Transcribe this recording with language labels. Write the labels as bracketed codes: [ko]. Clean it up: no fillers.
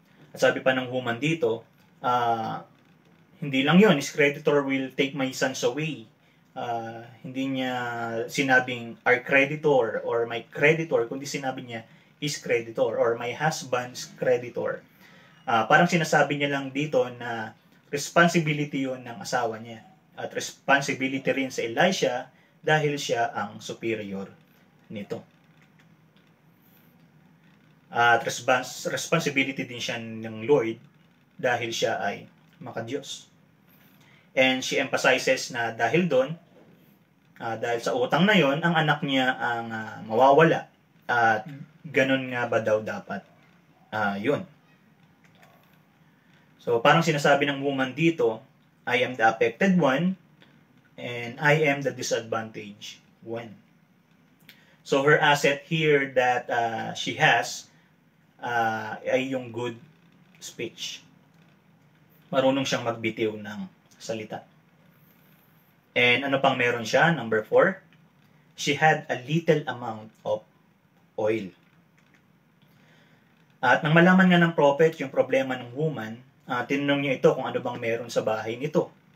[tl] At sabi pa ng woman dito, hindi lang yun, [en] his creditor will take my sons away. [tl] Hindi niya sinabing [en] our creditor or my creditor, [tl] kundi sinabi niya [en] his creditor or my husband's creditor. [tl] Parang sinasabi niya lang dito na responsibility yun ng asawa niya. At responsibility rin sa Elisha dahil siya ang superior nito. At responsibility din siya ng Lord dahil siya ay makadiyos. And she emphasizes na dahil doon, dahil sa utang na yon, ang anak niya ang mawawala. At ganun nga ba daw dapat yun. So parang sinasabi ng woman dito, [en] I am the affected one and I am the disadvantaged one. So her asset here that she has ay yung good speech. [tl] Marunong siyang magbitiw ng salita. And ano pang meron siya? [en] Number 4, she had a little amount of oil. [tl] At nang malaman nga ng prophet yung problema ng woman, tinanong niya ito kung ano bang meron sa bahay nito.